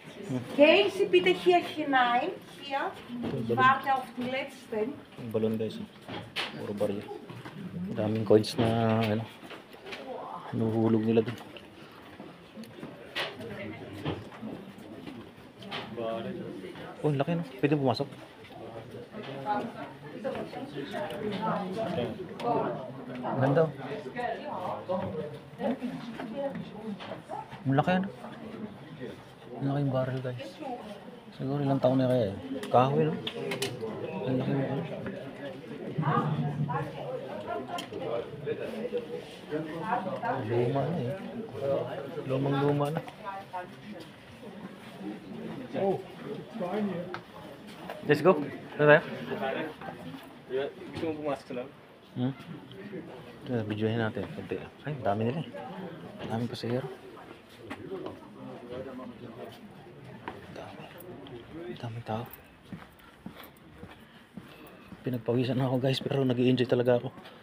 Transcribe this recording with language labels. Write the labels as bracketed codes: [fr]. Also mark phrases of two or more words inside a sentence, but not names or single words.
[de] Gehen Sie bitte hier hinein. Hier. Ich warte auf den letzten. [tl] Yung balon guys. Puro barya. Daming coins na ano. Nuhulog nila dun. Oh, laki no. Pwede pumasok. Ganda oh. Ang laki ano. Ang laki yung barrel guys. Siguro ilang taon na kaya eh. Kahoy no. Ang laki mo ano. Luma na eh. Lumang luma na. [en] Oh, fine here. Let's go. [tl] Ano tayo? Gusto mo pumasok sa loob? Videohin natin. Ay, dami nila eh. Daming pasahero. Daming tao. Pinagpawisan na ako guys, pero nag-i-enjoy talaga ako.